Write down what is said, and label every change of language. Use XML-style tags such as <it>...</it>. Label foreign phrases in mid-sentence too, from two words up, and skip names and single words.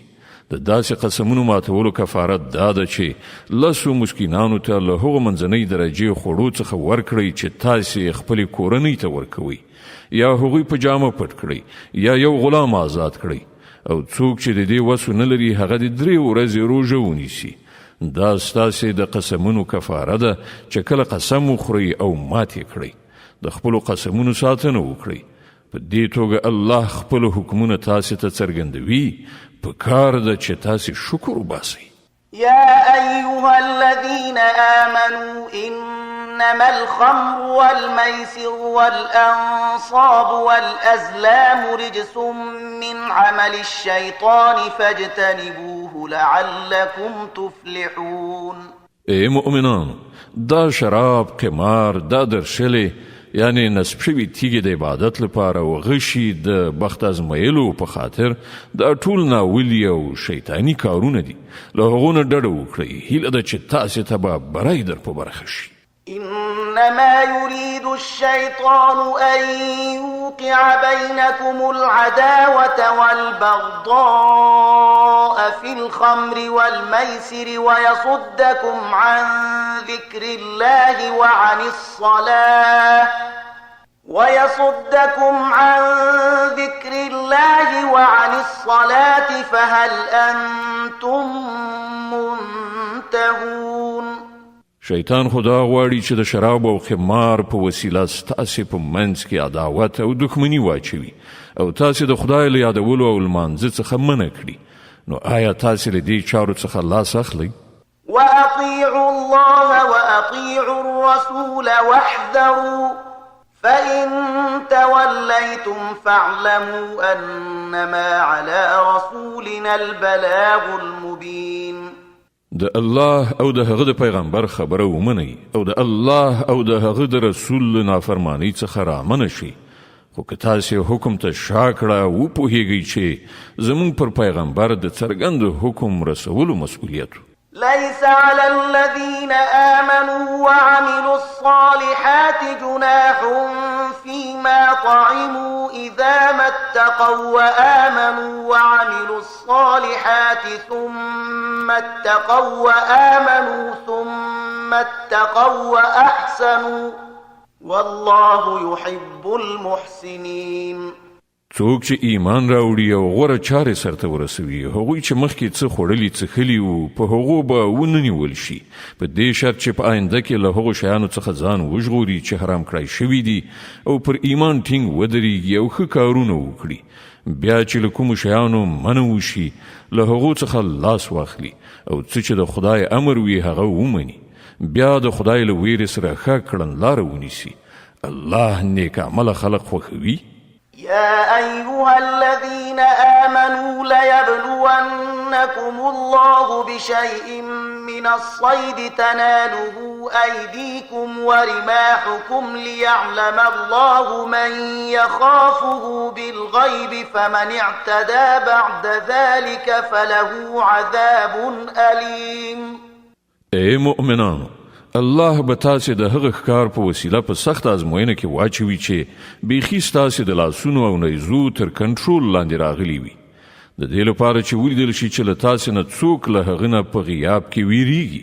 <ps>د داسې قسمونو ماتولو کفارت دا ده چې لسو مسکینانو ته له هغو منځنۍ درجې خوړو څخه ورکړئ چې تاسې خپلې کورنۍ ته ورکوئ یا هغوی په جامه پټ کړئ یا یو غلام آزاد کړئ او څوک چې د دې وس نه لري هغه د 3 ورځې روژه ونیسي. دا ستاسې د قسمونو کفاره ده چې کله قسم وخورئ او ماتې کړئ د خپلو قسمونو ساتنه وکړئ. په دې توګه الله خپل حکمونه تاسې ته څرګندوي پکار ده چې تاسې شکر وباسئ.</ps> <ar>يا أيها الذين آمنوا إن إنما الخمر والميسر والأنصاب والأزلام رجس من عمل الشيطان فاجتنبوه لعلكم تفلحون.</ar> <ps>ای مؤمنان، دا شراب، قمار، دا درشلې یعنی نصب شوي تیږې د عبادت لپاره او غشي د بخت ازمایلو په خاطر دا ټول ناولي او شیطاني کارونه دي. له هغو نه ډډه وکړئ. هیله ده چې تاسې ته به بری در په برخه شي.</ps> <ar>إنما يريد الشيطان أن يوقع بينكم العداوة والبغضاء في الخمر والميسر ويصدكم عن ذكر الله وعن الصلاة فهل أنتم منتهون.</ar> <ps>شیطان خدا غواړي چې د شراب او خمار په وسیله ستاسې په منځ کې عداوت او دښمني واچوي او تاسې د خدای له یادولو او لمانځه څخه منع کړي. نو آیا تاسې له دې چارو څخه لاس اخلئ؟</ps> <ar>وأطيعوا الله وأطيعوا الرسول واحذروا فإن توليتم فاعلموا أنما على رسولنا البلاغ المبين.</ar> <ps>د الله او د هغه د پیغمبر خبره ومنئ او د الله او د هغه د رسول نافرمانی څخه رامنه شئ. خو که تاسې حکم ته شا کړه وپوهیږئ چې زموږ پر پیغمبر د څرګند حکم رسولو مسؤلیت.</ps> <ar>ليس على الذين آمنوا وعملوا الصالحات جناح فيما طعموا إذا ما اتقوا وآمنوا وعملوا الصالحات ثم اتقوا وأحسنوا والله يحب المحسنين.</ar> <ps>څوک چې ایمان راوړي او غوره چارې سرته ورسوي، هغوی چې مخکې څه خوړلي څښلي وو په هغو به وننیول شي، په دې شرط چې په آینده کې له هغو شیانو څخه ځان وژغوري چې حرام کړای شوي دي او پر ایمان ټینګ ودرېږي او ښه کارونه وکړي. بیا چې له کومو شیانو منع وشي له هغو څخه لاس واخلي او څه چې د خدای امر وي هغه ومني. بیا د خدای له ویرې سره ښه کړنلاره ونیسي. الله نیک عمله خلق خوښوي.</ps> <ar>يا أيها الذين آمنوا ليبلونكم الله بشيء من الصيد تناله أيديكم ورماحكم ليعلم الله من يخافه بالغيب فمن اعتدى بعد ذلك فله عذاب أليم.</ar> <ps>ای مؤمنانو، الله به تاسې د هغه ښکار په وسیله په سخت ازموینه کې واچوي چې بیخي ستاسې د لاسونو او نیزو تر کنټرول لاندې راغلي وي، د دې لپاره چې ولیدل شي چې له تاسې نه څوک له هغه نه په غیاب کې ویریږي.</ps>